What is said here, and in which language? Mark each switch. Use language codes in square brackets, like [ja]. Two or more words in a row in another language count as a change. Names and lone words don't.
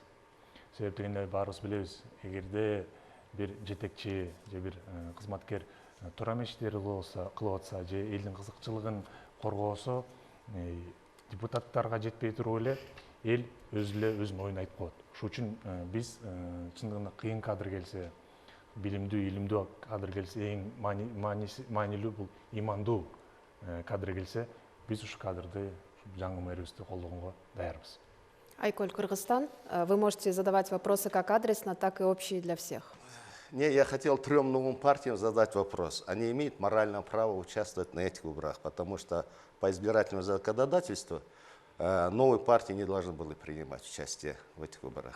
[ky] Себеп дегенде баарыбыз билебиз, эгерде бир жетекчи же бир кызматкер туура эмес иштерди кылып атса же элдин кызыкчылыгын коргоосо, депутаттарга жетпей туруп эле эл өзүнүн оюн айтып коет. Ошон үчүн биз чындыгында кыйын кадр келсе, билимдүү, илимдүү кадр келсе, эң маанилүү бул имандуу кадр келсе, биз ушу кадрды жаңы мэрибизди колдогонго даярбыз. Айколь, Кыргызстан. [ru] Вы можете задавать вопросы как адресно, так и общие для всех. Не, я хотел 3 новым партиям задать вопрос. Они имеют моральное право участвовать на этих выборах, потому что по избирательному законодательству новые партии не должны были принимать участие в этих выборах.